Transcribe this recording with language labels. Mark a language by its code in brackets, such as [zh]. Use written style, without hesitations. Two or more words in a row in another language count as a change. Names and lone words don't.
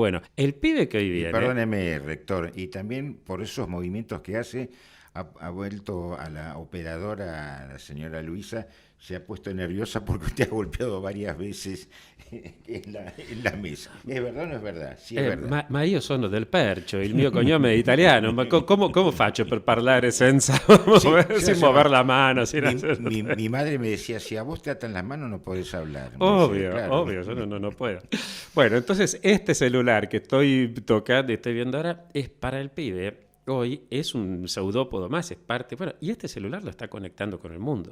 [es] Bueno, el pibe que hoy viene... Perdóneme, rector, y también por esos movimientos que hace, ha vuelto a la operadora, la señora Luisa, se ha puesto nerviosa porque usted ha golpeado varias veces en la mesa. ¿Es verdad o no es verdad? Sí, es verdad. [it] Ma io sono del Percio, il mio cognome è italiano, ma come faccio per parlare senza mover la mano? [es] Mi madre me decía, si a vos te atan las manos no podés hablar. Obvio, yo no puedo. Bueno, entonces este celular que estoy tocando y estoy viendo ahora es para el pibe. Hoy es un pseudópodo más, es parte... Bueno, y este celular lo está conectando con el mundo.